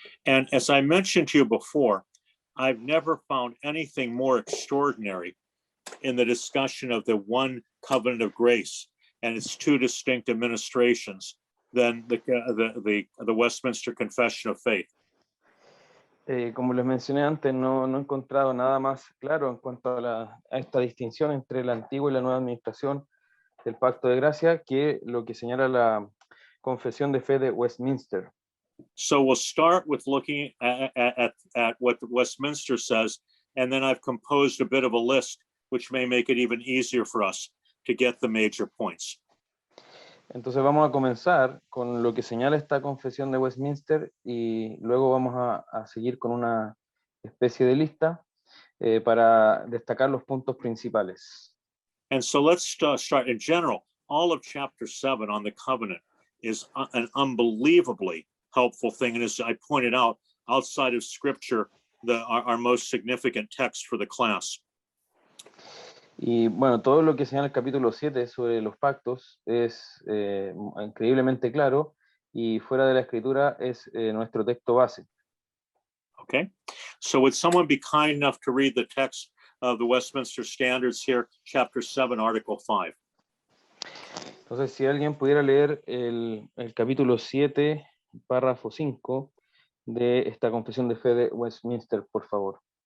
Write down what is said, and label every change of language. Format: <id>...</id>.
<en>And as I mentioned to you before, I've never found anything more extraordinary in the discussion of the one covenant of grace and its two distinct administrations than the Westminster Confession of Faith.</en> <es>Como les mencioné antes, no he encontrado nada más claro en cuanto a esta distinción entre la antigua y la nueva administración del Pacto de Gracia que lo que señala la Confesión de Fe de Westminster.</es> <en>So we'll start with looking at what the Westminster says, and then I've composed a bit of a list which may make it even easier for us to get the major points.</en> <es>Entonces vamos a comenzar con lo que señala esta confesión de Westminster y luego vamos a seguir con una especie de lista para destacar los puntos principales.</es> <en>And so let's start. In general, all of chapter 7 on the covenant is an unbelievably helpful thing. And as I pointed out, outside of scripture, our most significant text for the class.</en> <es>Y bueno, todo lo que señala el capítulo 7 sobre los pactos es increíblemente claro y fuera de la escritura es nuestro texto base.</es> <en>Okay, so would someone be kind enough to read the text of the Westminster Standards here, chapter 7, article 5?</en> <es>Entonces, si alguien pudiera leer el capítulo 7, párrafo 5 de esta confesión de fe de Westminster, por favor.</es>